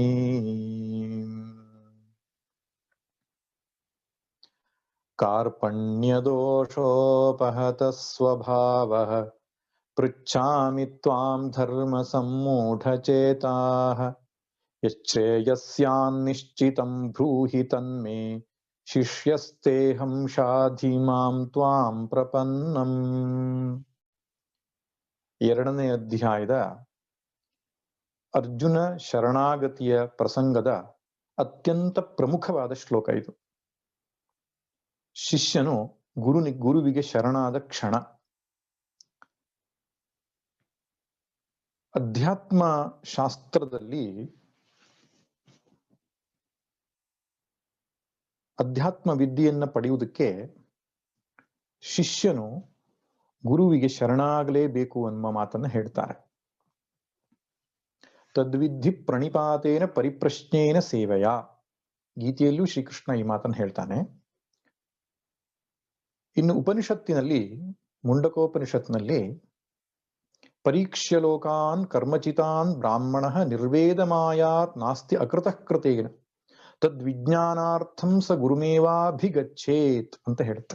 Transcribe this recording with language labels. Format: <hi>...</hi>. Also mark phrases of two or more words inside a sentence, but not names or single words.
<sa>कार्पण्यदोषोपहतः स्वभावः पृच्छामि त्वां धर्मसम्मूढचेताः यच्छ्रेयस्यान्निश्चितं ब्रूहि तन्मे शिष्यस्तेऽहं शाधि मां त्वां प्रपन्नम्।</sa> <kn>ಎರಡನೇ ಅಧ್ಯಾಯದ ಅರ್ಜುನ ಶರಣಾಗತಿಯ ಪ್ರಸಂಗದ ಅತ್ಯಂತ ಪ್ರಮುಖವಾದ ಶ್ಲೋಕ ಇದು. ಶಿಷ್ಯನು ಗುರುವಿಗೆ ಶರಣಾದ ಕ್ಷಣ. ಅಧ್ಯಾತ್ಮ ಶಾಸ್ತ್ರದಲ್ಲಿ ಅಧ್ಯಾತ್ಮ ವಿದ್ಯೆಯನ್ನ ಪಡೆಯುವುದಕ್ಕೆ ಶಿಷ್ಯನು ಗುರುವಿಗೆ ಶರಣಾಗಲೇಬೇಕು ಅನ್ನುವ ಮಾತನ್ನ ಹೇಳ್ತಾರೆ.</kn> <sa>ತದ್ವಿಧಿ ಪ್ರಣಿಪಾತೇನ ಪರಿಪ್ರಶ್ನೇನ ಸೇವೆಯ.</sa> <kn>ಗೀತೆಯಲ್ಲೂ ಶ್ರೀಕೃಷ್ಣ ಈ ಮಾತನ್ನು ಹೇಳ್ತಾನೆ. ಇನ್ನು ಉಪನಿಷತ್ತಿನಲ್ಲಿ, ಮುಂಡಕೋಪನಿಷತ್ನಲ್ಲಿ</kn> <sa>ಪರೀಕ್ಷ್ಯ ಲೋಕಾನ್ ಕರ್ಮಚಿತಾನ್ ಬ್ರಾಹ್ಮಣ ನಿರ್ವೇದ ಮಾಯಾತ್ ನಾಸ್ತಿ ಅಕೃತಃ ಕೃತೇನ ತದ್ವಿಜ್ಞಾನಾರ್ಥಂ ಸ ಗುರುಮೇವಾಭಿಗಚ್ಚೇತ್</sa> <kn>ಅಂತ ಹೇಳುತ್ತೆ.</kn>